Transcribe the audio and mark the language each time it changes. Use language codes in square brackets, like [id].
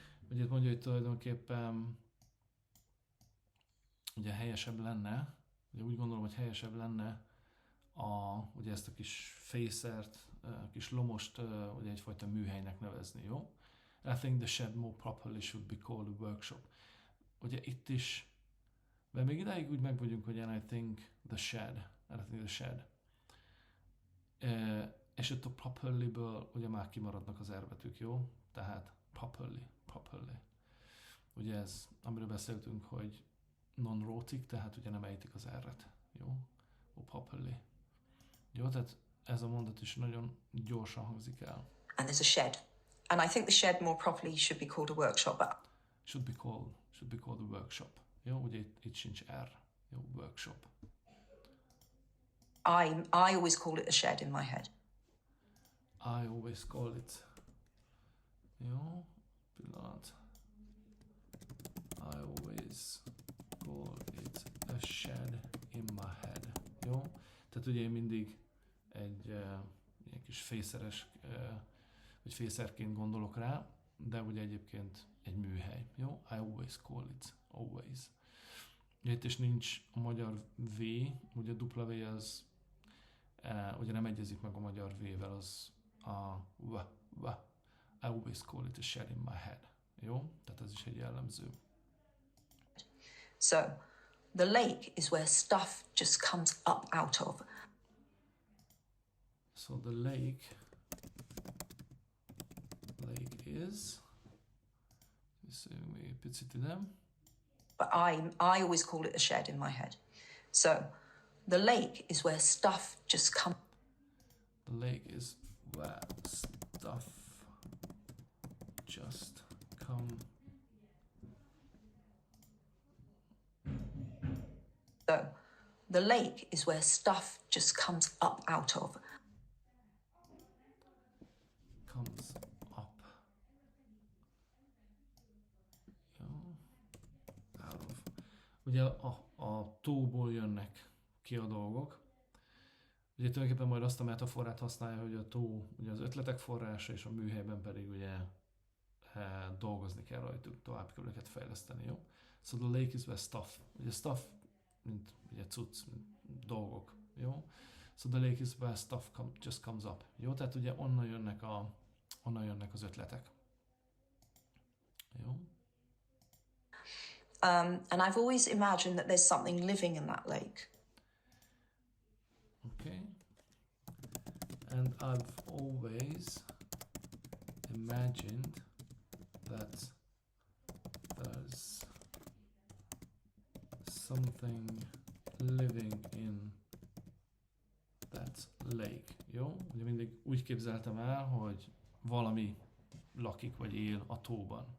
[hu] Ugye itt mondja, hogy tulajdonképpen ugye helyesebb lenne, ugye úgy gondolom, hogy helyesebb lenne ugye ezt a kis fészert, kis lomost ugye egyfajta műhelynek nevezni, jó? [en] I think the shed more properly should be called a workshop. [hu] Ugye itt is, mert még idáig úgy meg vagyunk, hogy [en] I think the shed. [hu] És itt a properly-ből ugye már kimaradnak az R-betűk, jó? Tehát properly. Ugye ez, amiről beszéltünk, hogy non-rhotic, tehát ugye nem ejtik az R-et, jó? Properly. Jó, tehát ez a mondat is nagyon gyorsan hangzik el. [en] And there's a shed. And I think the shed more properly should be called a workshop. But Should be called a workshop. [hu] Jó, ugye itt sincs R. Jó, workshop. [en] I always call it a shed in my head. I always call it. [hu] Jó, pillanat. [en] I always call it a shed in my head. [hu] Jó, tehát ugye én mindig egy ilyen kis fészeres, vagy fészerként gondolok rá, de ugye egyébként egy műhely. Jó, [en] I always call it. [hu] Always. Itt is nincs a magyar V, ugye a W az ugye nem egyezik meg a magyar V-vel, az a V. [en] I always call it a shed in my head. [hu] Jó? Tehát ez is egy jellemző. [en] So, the lake is where stuff just comes up out of. So the lake is, [hu] visszajövünk még egy picit ide. [en] But I always call it a shed in my head. So, the lake is where stuff just comes. The lake is where stuff just come. So, the lake is where stuff just comes up out of. Comes up. Jó. Out of. [hu] Ugye a tóból jönnek ki a dolgok. Ugye tulajdonképpen majd azt a metaforát használja, hogy a tó ugye az ötletek forrása, és a műhelyben pedig ugye dolgozni kell rajtuk, tovább kell őket fejleszteni, jó? [en] So the lake is where stuff. [hu] Ugye stuff, mint ugye cucc, mint dolgok, jó? [en] So the lake is where stuff just comes up, jó? [hu] Tehát ugye onnan jönnek az ötletek. Jó? [en] And I've always imagined that there's something living in that lake. Okay. And I've always imagined that there's something living in that lake. [hu] Jó? Ugye mindig úgy képzeltem el, hogy valami lakik vagy él a tóban.